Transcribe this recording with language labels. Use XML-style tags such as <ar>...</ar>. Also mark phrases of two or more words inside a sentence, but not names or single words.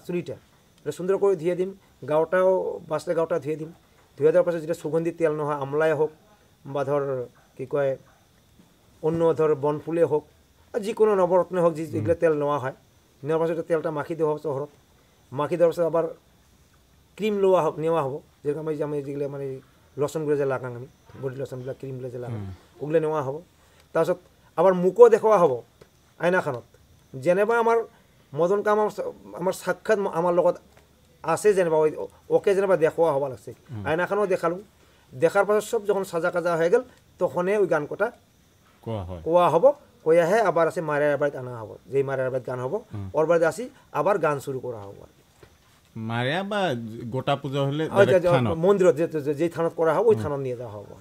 <rkt>চুরিটা এটা সুন্দর করে ধুয়ে দিম, গাওটাও বাসলে গাওটা ধুয়ে দিম, ধুয়ে দেওয়ার পাশে যেটা সুগন্ধি তেল না হয় আমলায় হোক বা ধর কী কয় অন্য ধর বনফুলে হোক আর যে কোনো নবরত্নে হোক, যেগুলো তেল নেওয়া হয়, নেওয়ার পাশে তেলটা মাখি দেওয়া হবে চহরত, মাখি দেওয়ার পাশে আবার ক্রিম নেওয়া হবো, যেরকম আমি যেগুলো মানে লসনগুলো যে লাগাং আমি</rkt> <en>body lotion-গুলো</en> <rkt>ক্রিমগুলো যে লাগাং ওগুলো নেওয়া হবো।</rkt> <as>তাৰপিছত আবার মুখও দেখুওৱা হ'ব আইনাখনত,</as> <rkt>যেনেবা আমার মদন কাম আমার সাক্ষাৎ আমার লগত আছে, যেনেবা ওকে যেনেবা</rkt> <as>দেখুওৱা হ'ব লাগছে,</as> <rkt>আইনাখনও দেখালোঁ, দেখার পাছত সব যখন সাজা কাজা হয়ে গেল তখনই ওই গান কটা কোয়া হব, কয়াহে আবার আছে মারিয়ার বাড়িতে আনা হব, যেই মারিয়ার বাড়িতে গান হব ওর বাড়িতে আসি আবার গান শুরু করা হব। মারিয়া বা গোটা পূজা হলে মন্দিরত যেই থানত করা হবে ওই থানত নিয়ে যাওয়া হব,</rkt>